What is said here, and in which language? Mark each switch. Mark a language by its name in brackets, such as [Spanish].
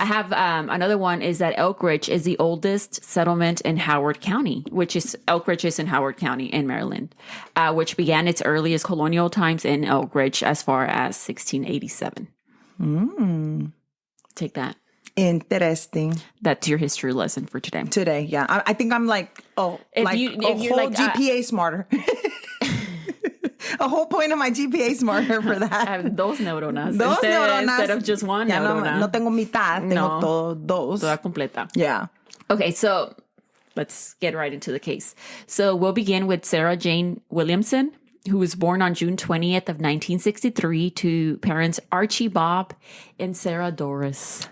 [English] I have another one is that Elk Ridge is the oldest settlement in Howard County, Elk Ridge is in Howard County in Maryland, which began its earliest colonial times in Elk Ridge as far as 1687. Take that. Interesting. That's your history lesson for today. Today, yeah. I think I'm like, whole GPA smarter. A whole point of my GPA smarter for that. I have [Spanish] dos neuronas. Neuronas. [English] Instead of just one [Spanish] ya neurona. No tengo mitad, tengo dos. Toda completa. [English] Yeah. Okay, so let's get right into the case. So we'll begin with Sarah Jane Williamson, who was born on June 20th of 1963 to parents Archie Bob and Sarah Doris.